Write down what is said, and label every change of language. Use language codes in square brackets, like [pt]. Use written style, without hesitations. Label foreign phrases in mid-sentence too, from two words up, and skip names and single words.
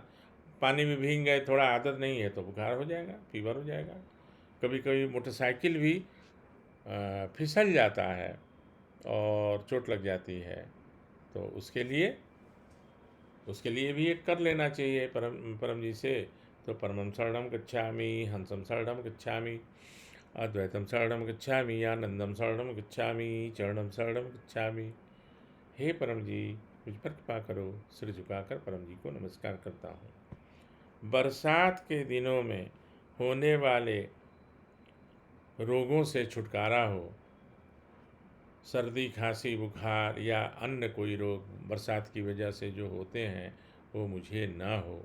[hi] पानी में भीग गए, थोड़ा आदत नहीं है तो बुखार हो जाएगा, फीवर हो जाएगा। कभी कभी मोटरसाइकिल भी फिसल जाता है और चोट लग जाती है। तो उसके लिए भी एक कर लेना चाहिए परम परम जी से। [sa] तो परमं शरणं गच्छामि, हंसं शरणं गच्छामि, अद्वैतम शरणं गच्छामि, आनंदम शरणं गच्छामि, चरणम शरणं गच्छामि। [hi] हे परम जी, मुझ पर कृपा करो। सिर झुकाकर परम जी को नमस्कार करता हूँ। बरसात के दिनों में होने वाले रोगों से छुटकारा हो, सर्दी खांसी बुखार या अन्य कोई रोग बरसात की वजह से जो होते हैं वो मुझे ना हो।